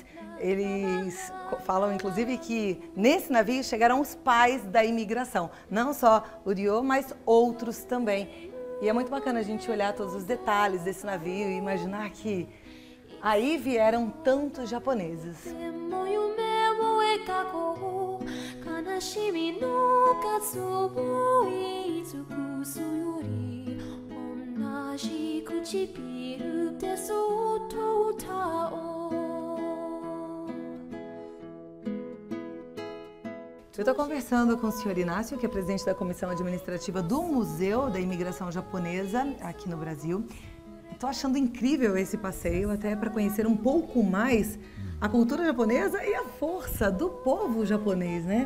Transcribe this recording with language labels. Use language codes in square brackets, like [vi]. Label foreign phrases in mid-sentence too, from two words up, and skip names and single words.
[pt] Eles falam, inclusive, que nesse navio chegaram os pais da imigração. Não só o Ryo, mas outros também. E é muito bacana a gente olhar todos os detalhes desse navio e imaginar que aí vieram tantos japoneses. [ja] しみの数をいつくすより同じ唇でそっと歌おう。 [pt] Eu estou conversando com o senhor Inácio, que é presidente da Comissão Administrativa do Museu da Imigração Japonesa aqui no Brasil. Estou achando incrível esse passeio, até para conhecer um pouco mais a cultura japonesa e a força do povo japonês, né?